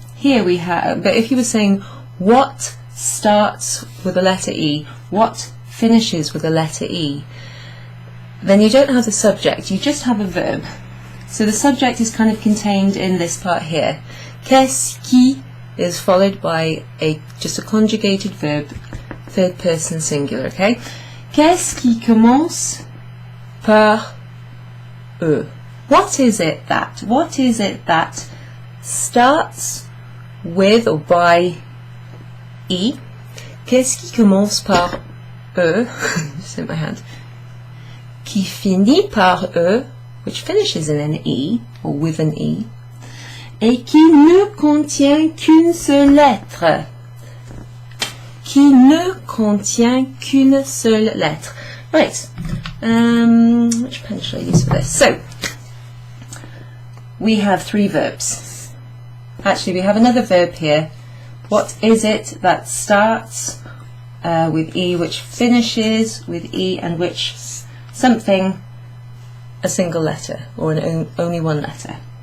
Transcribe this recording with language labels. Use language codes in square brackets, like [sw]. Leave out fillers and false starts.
[en] Here we have, but if you were saying what starts with a letter E, what finishes with a letter E, then you don't have the subject, you just have a verb. So the subject is kind of contained in this part here. [fr] Qu'est-ce qui [en] is followed by just a conjugated verb, third person singular, okay? [fr] Qu'est-ce qui commence par E? [en] What is it that starts with or by E? [fr] Qu'est-ce qui commence par E? [en] Just in my hand. [fr] Qui finit par E, [en] which finishes in an E, [fr] or with an E, et qui ne contient qu'une seule lettre. Qui ne contient qu'une seule lettre. [en] Right. Which pen should I use for this? So, we have 3 verbs. Actually, we have another verb here. What is it that starts with E, which finishes with E, and which something, a single letter, or only one letter?